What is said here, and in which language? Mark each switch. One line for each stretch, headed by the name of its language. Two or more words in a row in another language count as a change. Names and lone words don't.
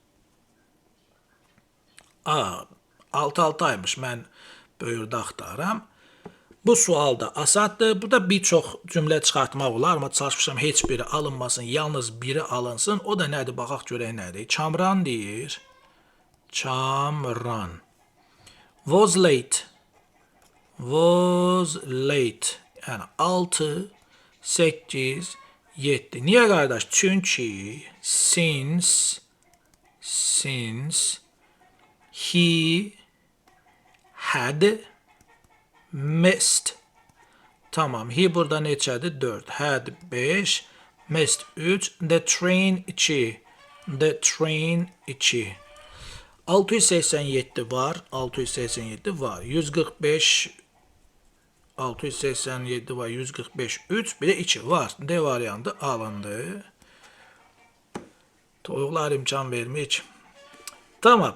Azerbaijani: Alt-altaymış, mən böyürdə axtarıram. Bu sual da asaddır. Burada bir çox cümlə çıxartmaq olar, amma çalışmışam heç biri alınmasın, yalnız biri alınsın. O da nədir? Baxaq görək nədir? Kamran deyir. Kamran.
English: Was late. Was late.
Azerbaijani: Yəni 6, 8, 7. Niyə qardaş? Çünki
English: since he had missed.
Azerbaijani: Tamam. He burada neçədir? 4.
English: Had 5. Missed 3. The train 2. The train 2.
Azerbaijani: 687 var. 687 var. 145 687 var. 145 3. Bir de 2 var. D variantı alındı. Toyuqlar imkan vermiş. Tamam.